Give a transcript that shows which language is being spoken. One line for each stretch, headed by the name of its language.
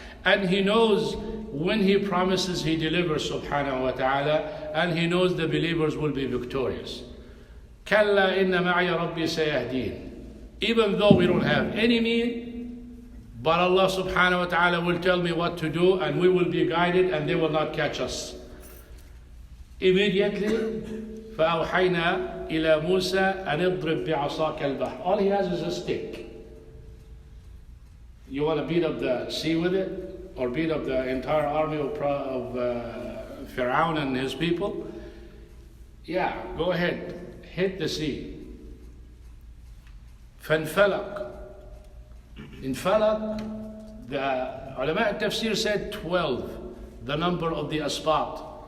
English: And he knows when he promises, he delivers subhanahu wa ta'ala. And he knows the believers will be victorious.
Arabic: Kalla inna ma'i rabbi sayahdeen.
English: Even though we don't have any mean, but Allah subhanahu wa ta'ala will tell me what to do and we will be guided and they will not catch us.
Arabic: Immediately, فَأَوْحَيْنَا إِلَى مُوسَى أَنِ اضْرِبْ بِعَصَاكَ الْبَحْرَ.
English: All he has is a stick. You want to beat up the sea with it? Or beat up the entire army of Pharaoh and his people? Yeah, go ahead. Hit the sea. فَانْفَلَقْ. In Falaq, the ulama al-tafsir said 12, the number of the asbat.